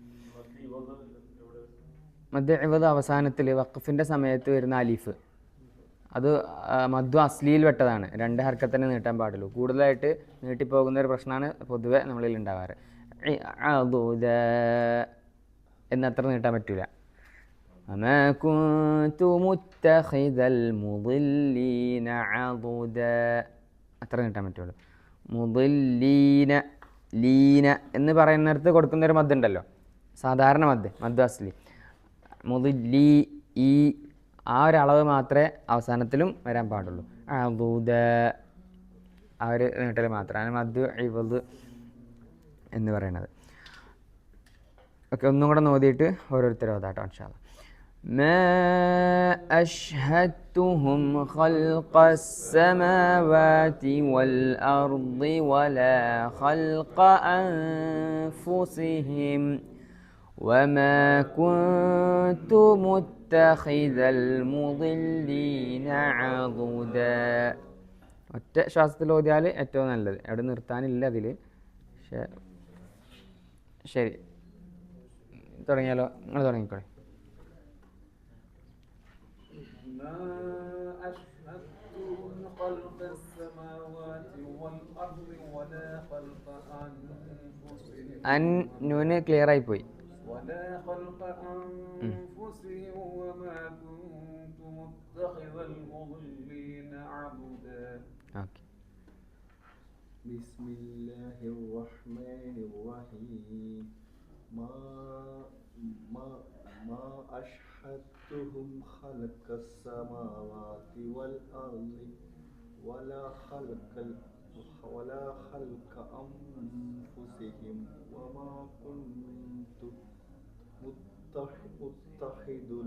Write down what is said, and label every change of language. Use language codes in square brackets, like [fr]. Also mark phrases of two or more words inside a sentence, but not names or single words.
[ar] مد عوض [ml] അവസാനത്തിൽ വഖഫിൻ്റെ സമയത്ത് വരുന്ന അലിഫ്, അത് മദ്ദു അസ്ലിയിൽ പെട്ടതാണ്. 2 ഹർക്കത്തിനെ നീട്ടാൻ പാടുള്ളൂ. കൂടുതലായിട്ട് നീട്ടിപ്പോകുന്ന ഒരു പ്രശ്നമാണ് പൊതുവെ നമ്മളിൽ ഉണ്ടാവാറ്. എന്നത്ര നീട്ടാൻ പറ്റൂല. [ar] وما كنت متخذ المضلين عضدا, [ml] അത്ര നീട്ടാൻ പറ്റുള്ളൂ. മുضല്ലീന ലീന എന്ന് പറയുന്നിടത്ത് കൊടുക്കുന്നൊരു മദ് ഉണ്ടല്ലോ, സാധാരണ [ar] مد أصلي. [ml] മുضല്ലി ഈ ആ ഒരളവ് മാത്രമേ അവസാനത്തിലും വരാൻ പാടുള്ളൂ. അദുദ ആ ഒരു നീട്ടൽ മാത്രമാണ് [ar] مد عوض [ml] എന്ന് പറയുന്നത്. ഓക്കെ, ഒന്നും കൂടെ നോക്കിയിട്ട് ഓരോരുത്തരും ഓതാട്ടോ [ar] إن شاء الله. ما أشهدتهم خلق السماوات والأرض ولا خلق أنفسهم وما كنت متخذ المضلين عضدا. [ml] ഒറ്റ ശ്വാസത്തിൽ ഓതിയാൽ ഏറ്റവും നല്ലത്, എവിടെ നിർത്താനില്ല അതിൽ. ശരി, തുടങ്ങിയാലോ? നിങ്ങൾ തുടങ്ങിക്കോളെ. [ar] أشهدتهم خلق السماوات والأرض ولا خلق أنفسهم [ml] നൂന് ക്ലിയർ ആയി പോയി. [ar] ولا خلق أنفسهم وما كنت متخذ المضلين عضدا. [ml] ഓക്കെ. [ar] بسم الله الرحمن الرحيم. ما أشهدتهم خلق السماوات والأرض ولا خلق أنفسهم وما كنت متخذ